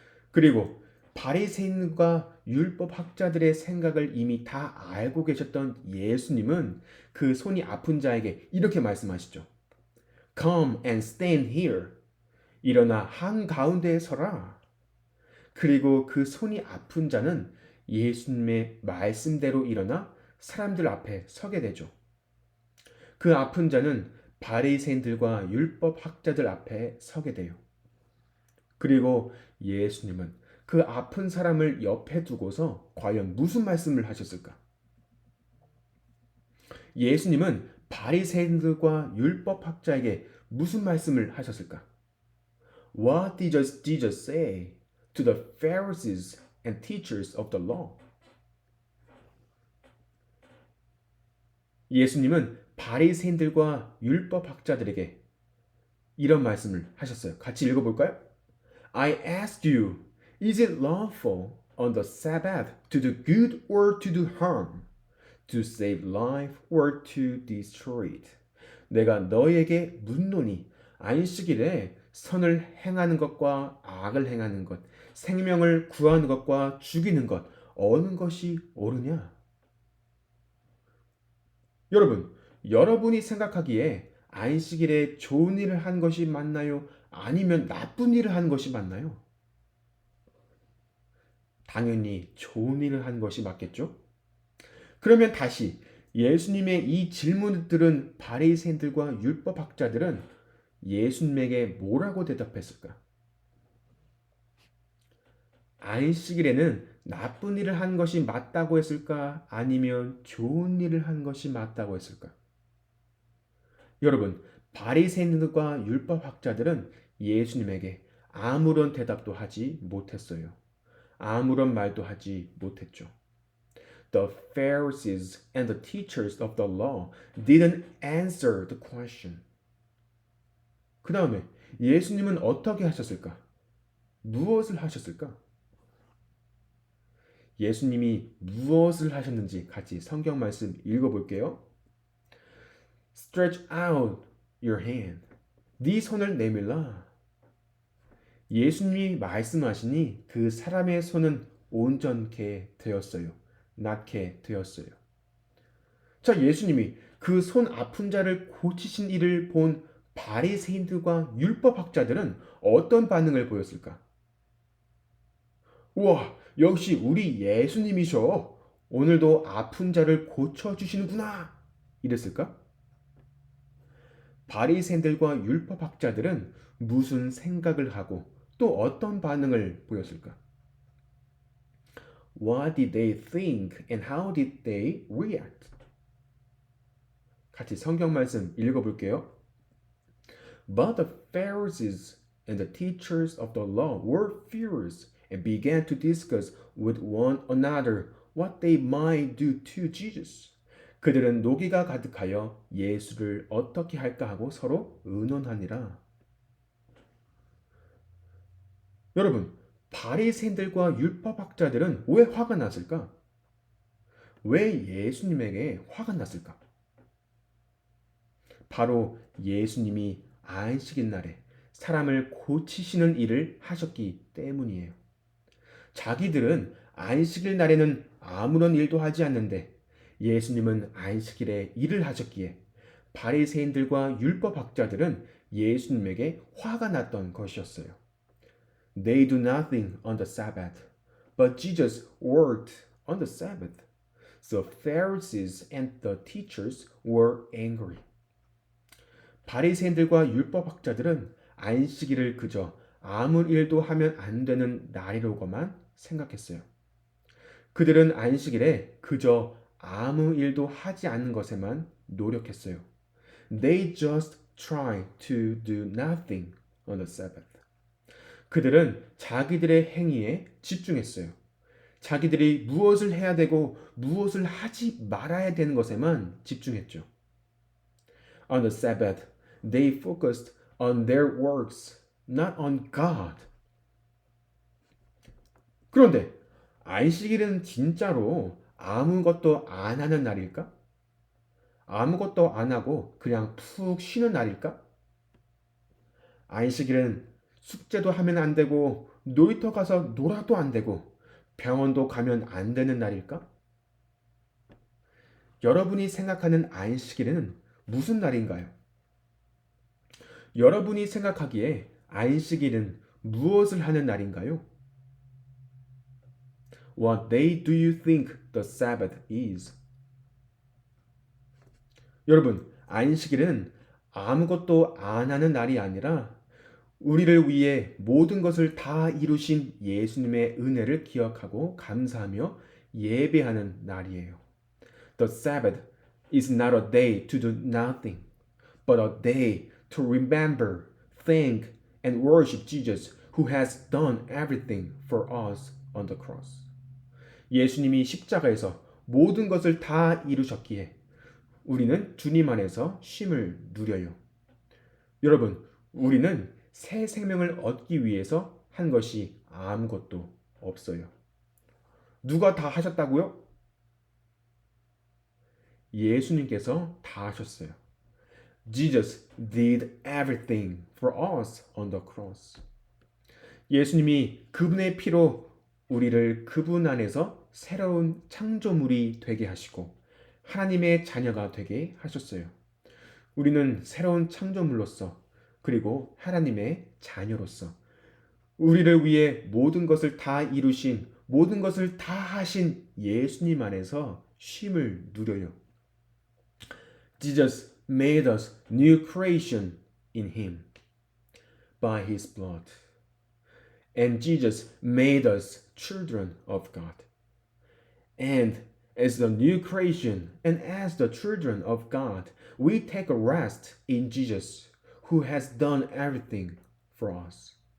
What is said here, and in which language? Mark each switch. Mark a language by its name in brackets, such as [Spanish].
[Korean] 그리고 바리새인과 율법학자들의 생각을 이미 다 알고 계셨던 예수님은 그 손이 아픈 자에게 이렇게 말씀하시죠. [English] Come and stand here. [Korean] 일어나 한가운데에 서라. 그리고 그 손이 아픈 자는 예수님의 말씀대로 일어나 사람들 앞에 서게 되죠. 그 아픈 자는 바리새인들과 율법학자들 앞에 서게 돼요. 그리고 예수님은 그 아픈 사람을 옆에 두고서 과연 무슨 말씀을 하셨을까? 예수님은 바리새인들과 율법학자에게 무슨 말씀을 하셨을까? [English] What did Jesus say to the Pharisees and teachers of the law? [Korean] 예수님은 바리새인들과 율법학자들에게 이런 말씀을 하셨어요. 같이 읽어볼까요? [English] I ask you, is it lawful on the Sabbath to do good or to do harm? To save life or to destroy it? [Korean] 내가 너에게 묻노니 안식일에 선을 행하는 것과 악을 행하는 것, 생명을 구하는 것과 죽이는 것, 어느 것이 옳으냐? 여러분, 여러분이 생각하기에 안식일에 좋은 일을 한 것이 맞나요? 아니면 나쁜 일을 한 것이 맞나요? 당연히 좋은 일을 한 것이 맞겠죠? 그러면 다시 예수님의 이 질문을 들은 바리새인들과 율법학자들은 예수님에게 뭐라고 대답했을까? 안식일에는 나쁜 일을 한 것이 맞다고 했을까? 아니면 좋은 일을 한 것이 맞다고 했을까? 여러분, 바리새인들과 율법학자들은 예수님에게 아무런 대답도 하지 못했어요. 아무런 말도 하지 못했죠. [English] The Pharisees and the teachers of the law didn't answer the question. [Korean] 그 다음에 예수님은 어떻게 하셨을까? 무엇을 하셨을까? 예수님이 무엇을 하셨는지 같이 성경 말씀 읽어볼게요. [English] Stretch out your hand. [Korean] 네 손을 내밀라. 예수님이 말씀하시니 그 사람의 손은 온전케 되었어요. 낫게 되었어요. 자, 예수님이 그 손 아픈 자를 고치신 일을 본 바리새인들과 율법학자들은 어떤 반응을 보였을까? 우와, 역시 우리 예수님이셔. 오늘도 아픈 자를 고쳐주시는구나. 이랬을까? 바리새인들과 율법학자들은 무슨 생각을 하고 또 어떤 반응을 보였을까? [English] What did they think and how did they react? [Korean] 같이 성경 말씀 읽어볼게요. [English] But the Pharisees and the teachers of the law were furious and began to discuss with one another what they might do to Jesus. [Korean] 그들은 노기가 가득하여 예수를 어떻게 할까 하고 서로 의논하니라. 여러분, 바리새인들과 율법학자들은 왜 화가 났을까? 왜 예수님에게 화가 났을까? 바로 예수님이 안식일 날에 사람을 고치시는 일을 하셨기 때문이에요. 자기들은 안식일 날에는 아무런 일도 하지 않는데 예수님은 안식일에 일을 하셨기에 바리새인들과 율법학자들은 예수님에게 화가 났던 것이었어요. [English] They do nothing on the Sabbath, but Jesus worked on the Sabbath. So Pharisees and the teachers were angry. [Korean] 바리새인들과 율법학자들은 안식일을 그저 아무 일도 하면 안 되는 날이라고만 생각했어요. 그들은 안식일에 그저 아무 일도 하지 않는 것에만 노력했어요. [English] They just try to do nothing on the Sabbath. [Korean] 그들은 자기들의 행위에 집중했어요. 자기들이 무엇을 해야 되고 무엇을 하지 말아야 되는 것에만 집중했죠. [English] On the Sabbath, they focused on their works, not on God. [Korean] 그런데 안식일은 진짜로 아무것도 안 하는 날일까? 아무것도 안 하고 그냥 푹 쉬는 날일까? 안식일은 숙제도 하면 안 되고 놀이터 가서 놀아도 안 되고 병원도 가면 안 되는 날일까? 여러분이 생각하는 안식일은 무슨 날인가요? 여러분이 생각하기에 안식일은 무엇을 하는 날인가요? [English] What day do you think the Sabbath is? [Korean] 여러분, 안식일은 아무것도 안 하는 날이 아니라 우리를 위해 모든 것을 다 이루신 예수님의 은혜를 기억하고 감사하며 예배하는 날이에요. [English] The Sabbath is not a day to do nothing, but a day to remember, thank, and worship Jesus who has done everything for us on the cross. [Korean] 예수님이 십자가에서 모든 것을 다 이루셨기에 우리는 주님 안에서 쉼을 누려요. 여러분, 우리는 새 생명을 얻기 위해서 한 것이 아무것도 없어요. 누가 다 하셨다고요? 예수님께서 다 하셨어요. [English] Jesus did everything for us on the cross. [Korean] 예수님이 그분의 피로 우리를 그분 안에서 새로운 창조물이 되게 하시고 하나님의 자녀가 되게 하셨어요. 우리는 새로운 창조물로서 그리고 하나님의 자녀로서 우리를 위해 모든 것을 다 이루신 모든 것을 다 하신 예수님 안에서 쉼을 누려요. [English] Jesus made us new creation in him by his blood. And Jesus made us children of God. And as the new creation and as the children of God, we take a rest in Jesus, who has done everything for us.